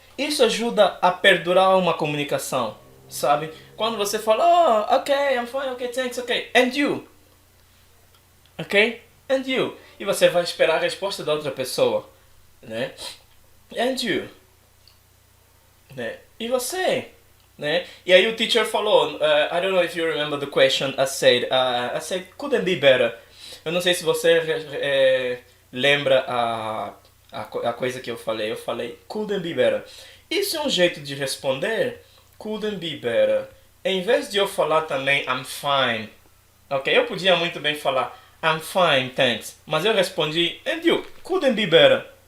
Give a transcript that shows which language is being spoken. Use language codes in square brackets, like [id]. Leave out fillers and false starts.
[pt] Isso ajuda a perdurar uma comunicação, sabe? Quando você fala, [en] oh, ok, I'm fine, ok, thanks, ok. And you? Ok? And you? [pt] E você vai esperar a resposta da outra pessoa, né? [en] And you? [pt] Né? E você? Né? E aí o teacher falou, [en] I don't know if you remember the question I said, couldn't be better. [pt] Eu não sei se você lembra a coisa que eu falei. Eu falei, [en] couldn't be better. [pt] Isso é um jeito de responder, couldn't be better. Em vez de eu falar também, I'm fine. Ok, eu podia muito bem falar, [en] I'm fine, thanks. [pt] Mas eu respondi, [en] and you, couldn't be better.